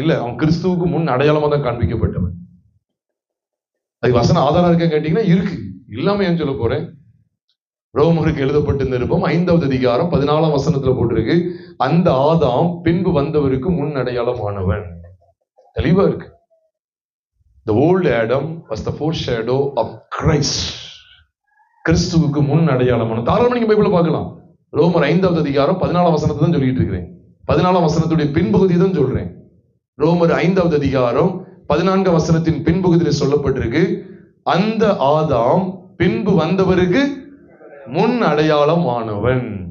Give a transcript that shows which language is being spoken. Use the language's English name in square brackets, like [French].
[Tamil] இல்ல, அவன் கிறிஸ்துவுக்கு முன் அடையாளமா தான் காண்பிக்கப்பட்டவன். அதுக்கு வசன ஆதாரம் இருக்க கேட்டீங்கன்னா இருக்கு, இல்லாம ஏன் சொல்ல போறேன். ரோமருக்கு எழுதப்பட்ட நிருபம் 5வது அதிகாரம் 14ஆம் வசனத்துல போட்டிருக்கு, அந்த ஆதாம் பின்பு வந்தவருக்கு முன் அடையாளமானவன். தெளிவா இருக்கு. [English] The old Adam was the foreshadow of Christ. [Tamil] கிறிஸ்துவுக்கு முன் அடையாளமான. தாராளமா நீங்க பைபிள்ல பார்க்கலாம். ரோமர் 5வது அதிகாரம் 14ஆம் வசனத்தை தான் சொல்லிட்டு இருக்கிறேன். 14ஆம் வசனத்துடைய பின்பகுதி தான் சொல்றேன். ரோமர் 5வது அதிகாரம் 14ஆம் வசனத்தின் பின்பகுதியில் சொல்லப்பட்டிருக்கு, அந்த ஆதாம் பின்பு வந்தவருக்கு முன் அடையாளம் ஆனவன்.